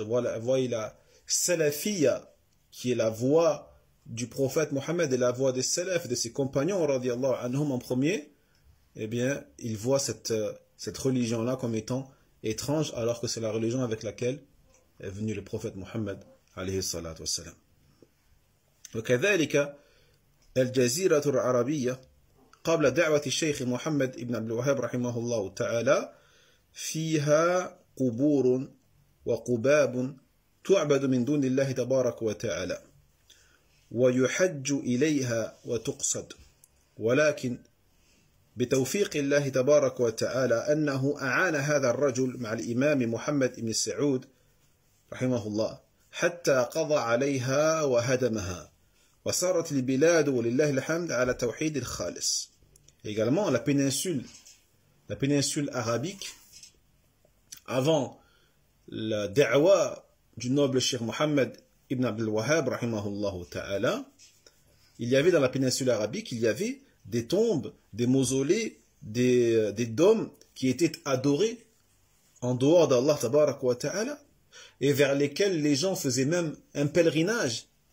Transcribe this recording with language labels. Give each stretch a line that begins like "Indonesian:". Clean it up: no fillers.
French: Voient la salafiyya, qui est la voie du prophète Mohammed et la voie des salafs, de ses compagnons, radiyallahu anhum en premier. Eh bien, ils voient cette religion-là comme étant étrange, alors que c'est la religion avec laquelle est venu le prophète Mohammed alayhi salatu wassalam.
Arabic: وكذلك الجزيرة العربية قبل دعوة الشيخ محمد ابن عبد الوهاب رحمه الله تعالى فيها قبور وقباب تعبد من دون الله تبارك وتعالى ويحج إليها وتقصد ولكن بتوفيق الله تبارك وتعالى أنه أعان هذا الرجل مع الإمام محمد بن سعود رحمه الله حتى قضى عليها وهدمها وصارت البلاد ولله الحمد على توحيد الخالص.
French: Également la péninsule arabique avant la da'wa du noble Cheikh Mohammed ibn Abdul Wahhab rahimahullah ta'ala, il y avait dans la péninsule arabique, il y avait des tombes, des mausolées, des dômes qui étaient adorés en dehors d'Allah tabarak wa ta'ala et vers lesquels les gens faisaient même un pèlerinage.